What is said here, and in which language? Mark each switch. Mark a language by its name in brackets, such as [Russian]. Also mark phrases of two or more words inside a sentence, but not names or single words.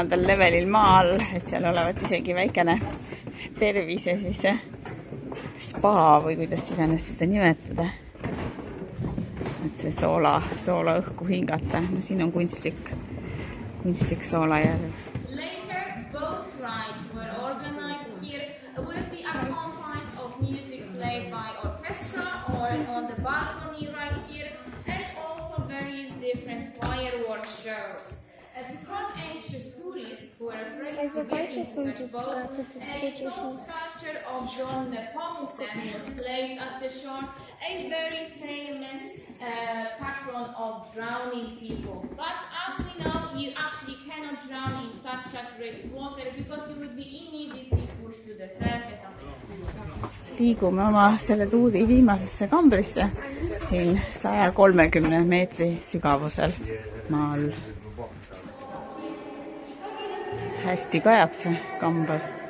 [Estonian] levelil maa all, et seal olevat isegi väikene tervise siis spa või kuidas iganes seda nimetada. Et see soola õhku hingata. No siin on kunstlik soolajärv. [English] Later, boat rides were organized here with the accompaniment of music played by orchestra or on the balcony right here, and also various different fireworks shows. To calm anxious tourists who were afraid to get into such boats, a stone sculpture of John Nepomucen was placed at the shore, a very famous patron of drowning people. But as we know, you actually cannot drown in such saturated water because you would be immediately pushed to the surface of it. [Estonian] Liigume oma selle tuuri viimasesse kambrisse siin 130 meetri sügavusel maa all. Hästi kajab see kamber.